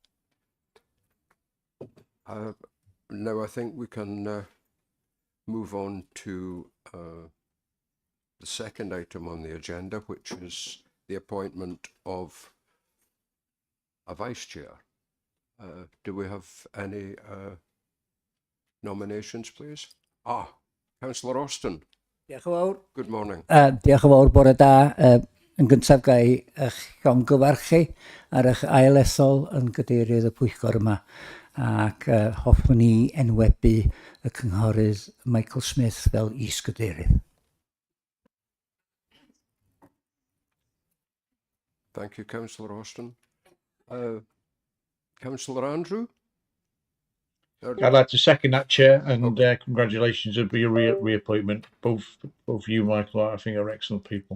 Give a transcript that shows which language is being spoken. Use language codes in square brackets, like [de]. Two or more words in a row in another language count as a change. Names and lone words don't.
[en] Now I think we can move on to the second item on the agenda, which is the appointment of a vice chair. Do we have any nominations, please? Councillor Austin. [cy] Diolch yn fawr. [en] Good morning. [cy] Diolch yn fawr, bore da. Yn gyntaf ga i eich llongyfarchu ar eich ailethol yn gadeirydd y pwyllgor yma ac hoffwn ni enwebu y cynghorydd Michael Smith fel is-gadeirydd. [en] Thank you, Councillor Austin. Councillor Andrew? I'd like to second that, Chair, and congratulations on your reappointment. Both you, Michael, I think are excellent people.